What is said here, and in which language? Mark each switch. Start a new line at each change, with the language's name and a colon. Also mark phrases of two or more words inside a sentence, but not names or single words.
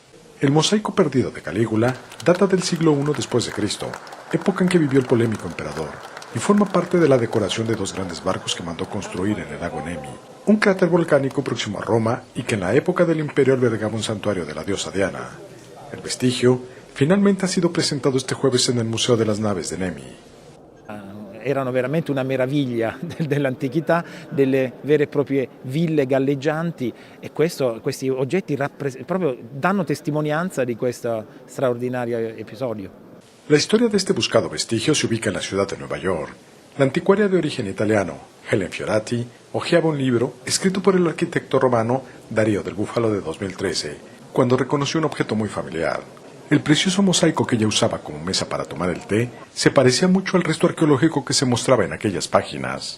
Spanish: El mosaico perdido de Calígula data del siglo I después de Cristo, época en que vivió el polémico emperador, y forma parte de la decoración de 2 grandes barcos que mandó construir en el lago Nemi, un cráter volcánico próximo a Roma y que en la época del imperio albergaba un santuario de la diosa Diana. El vestigio finalmente ha sido presentado este jueves en el Museo de las Naves de Nemi.
Italian: Erano veramente una meraviglia dell'antichità, delle vere e proprie ville galleggianti, e questi oggetti proprio danno testimonianza di questo straordinario episodio.
Spanish: La historia de este buscado vestigio se ubica en la ciudad de Nueva York. La anticuaria de origen italiano, Helen Fiorati, hojeaba un libro escrito por el arquitecto romano Darío del Búfalo de 2013, cuando reconoció un objeto muy familiar. El precioso mosaico que ella usaba como mesa para tomar el té se parecía mucho al resto arqueológico que se mostraba en aquellas páginas.